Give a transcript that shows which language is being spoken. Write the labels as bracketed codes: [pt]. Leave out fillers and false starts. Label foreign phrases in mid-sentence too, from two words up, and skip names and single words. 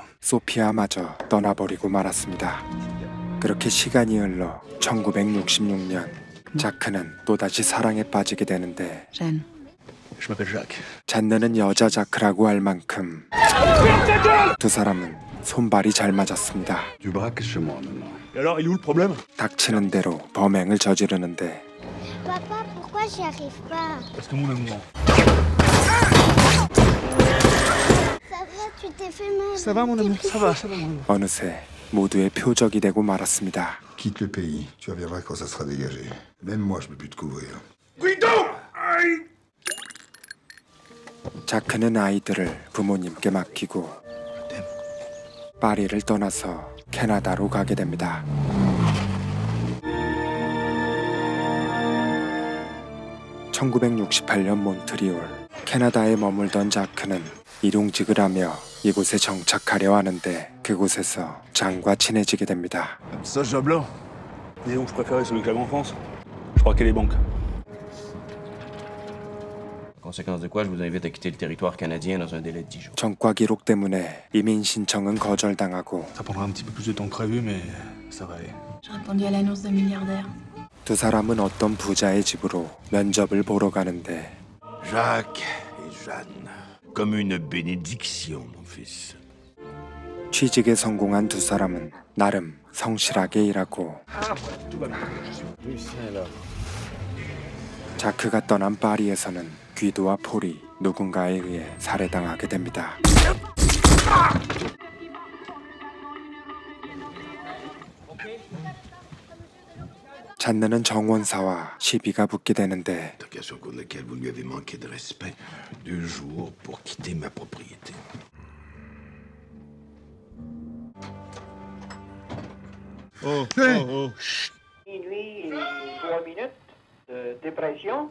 [ko] 소피아마저 떠나버리고 말았습니다. 그렇게 시간이 흘러 1966년 자크는 또다시 사랑에 빠지게 되는데 [fr] Jeanne. Je m'appelle Jacques. [ko] 잔느는 여자 자크라고 할 만큼 두 사람은 손발이 잘 맞았습니다. [fr] Tu braques chez moi maintenant. Et alors, il est où le problème? [ko] 닥치는 대로 범행을 저지르는데 [fr] Papa, pourquoi j'y arrive pas? Parce que mon amour. Ça va, tu t'es fait mal. Ça va, mon amour, ça va, mon amour. [ko] 어느새 모두의 표적이 되고 말았습니다. [fr] Quitte le pays. Tu reviendras quand ça sera dégagé. Même moi, je peux plus te couvrir. Guido! Aïe! [ko] 자크는 아이들을 부모님께 맡기고 파리를 떠나서 캐나다로 가게 됩니다. (1968년) 몬트리올 캐나다에 머물던 자크는 일용직을 하며 이곳에 정착하려 하는데 그곳에서 장과 친해지게 됩니다. [fr] Ça, ce job-là. Dis donc, je préférais celui que j'avais en France. Je crois qu'elle est banque. Conséquence de quoi, je vous invite à quitter le territoire canadien dans un délai de 10 jours. [ko] 전과 기록 때문에 이민 신청은 거절당하고 [fr] Ça prendra un petit peu plus de temps que prévu, mais ça va aller. J'ai répondu à l'annonce de milliardaire. [ko] 두 사람은 어떤 부자의 집으로 면접을 보러 가는데 [fr] Jacques et Jeanne, comme une bénédiction, mon fils. [ko] 취직에 성공한 두 사람은 나름 성실하게 일하고 자크가 떠난 파리에서는 귀도와 폴이 누군가에 의해 살해당하게 됩니다. 잔느는 정원사와 시비가 붙게 되는데 [fr] Occasion contre laquelle vous lui avez manqué de respect. 2 jours pour quitter ma propriété. Lui, 3 minutes de dépression.